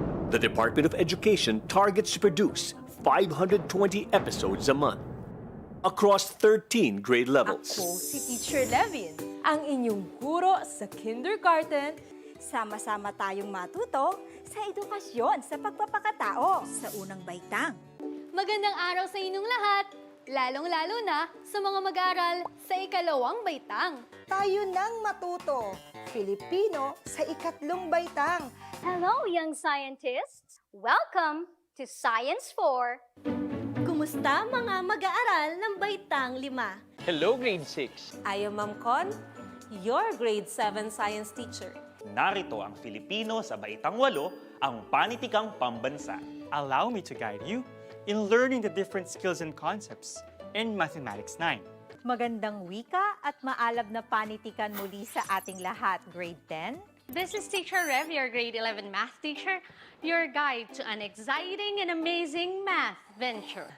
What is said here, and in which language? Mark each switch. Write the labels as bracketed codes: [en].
[en] The Department of Education targets to produce 520 episodes a month across 13 grade levels. [tl] Ako si Teacher Levin, ang inyong guro sa kindergarten. Sama-sama tayong matuto sa edukasyon sa pagpapakatao sa unang baitang. Magandang araw sa inyong lahat, lalong-lalo na sa mga mag-aaral sa ikalawang baitang. Tayo nang matuto, Filipino sa ikatlong baitang. [en] Hello, young scientists! Welcome to Science 4. [tl] Kumusta mga mag-aaral ng baitang 5? [en] Hello, grade 6. I am Ma'am Con, your grade 7 science teacher. [tl] Narito ang Filipino sa baitang 8, ang panitikang pambansa. [en] Allow me to guide you in learning the different skills and concepts in Mathematics 9. [tl] Magandang wika at maalab na panitikan muli sa ating lahat, grade 10. [en] This is Teacher Rev, your grade 11 math teacher, your guide to an exciting and amazing math venture.